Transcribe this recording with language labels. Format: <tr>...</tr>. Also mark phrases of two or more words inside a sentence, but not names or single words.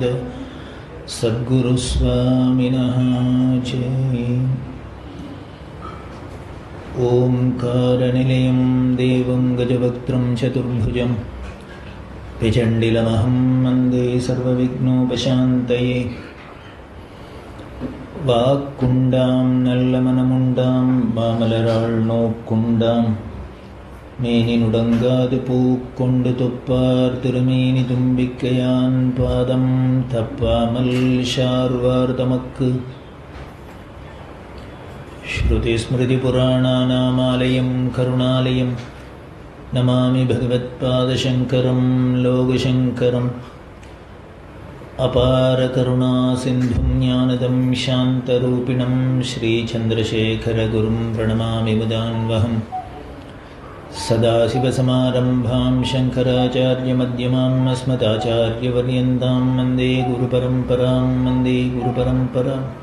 <sa>सद्गुरुस्वामिनः जय। ओंकारनिलयं देवं गजवक्त्रं चतुर्भुजं त्रिचण्डिलमहं वन्दे सर्वविघ्नोपशान्तये।</sa> <ta>வாக்குண்டாம் நல்ல மனமுண்டாம் மாமலராள் நோக்குண்டாம் மேனி நுடங்காது பூக்கொண்டு தொப்பார் திருமேனி தும்பிக்கையான் பாதம் தப்பாமல் ஷார்வார் தமக்கு.</ta> <sa>श्रुति स्मृति पुराणानामालयं करुणालयं नमामि भगवत्पादशङ्करं लोकशङ्करम्. अपार करुणा सिन्धुं ज्ञानदं शान्तरूपिणं श्रीचन्द्रशेखरगुरुं प्रणमामि मुदान्वहं। सदाशिवसमारम्भां शङ्कराचार्यमध्यमाम् अस्मदाचार्यपर्यन्तां वन्दे गुरुपरम्परां वन्दे गुरुपरम्पराम्।</sa>